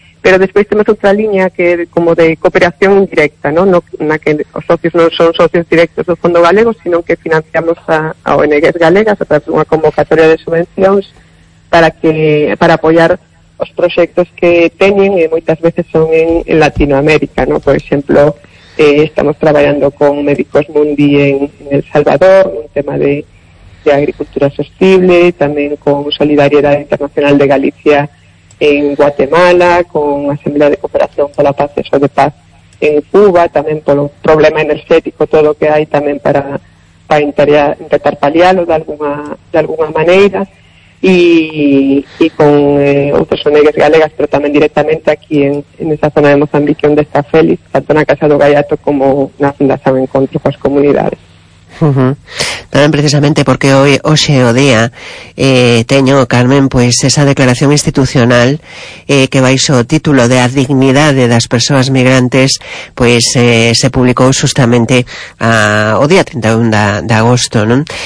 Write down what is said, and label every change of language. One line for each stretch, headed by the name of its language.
Galician: Pero despois temos outra liña que é como de cooperación directa, ¿no? No, na que os socios non son socios directos do Fondo Galego, sino que financiamos a ONGs galegas a través dunha convocatoria de subvencións para apoiar os proxectos que teñen, e moitas veces son en Latinoamérica, ¿no? Por exemplo, estamos traballando con Médicos Mundi en El Salvador, un tema de agricultura sostible, tamén con Solidaridade Internacional de Galicia en Guatemala, con Asamblea de Cooperación para la Paz,
Spanish: eso de paz en Cuba, también por un problema energético, todo lo que hay también para intentar paliarlo de alguna manera, y con otros ONGs galegas, pero también directamente aquí en esa zona de Mozambique donde está Félix, tanto en la Casa do Gaiato como en la Fundación Encontro con las Comunidades.
Galician: Tamén precisamente porque hoxe o día teño, Carmen, pois esa declaración institucional que baixo o título de A Dignidade das Persoas Migrantes, pois se publicou justamente o día 31 de agosto, non?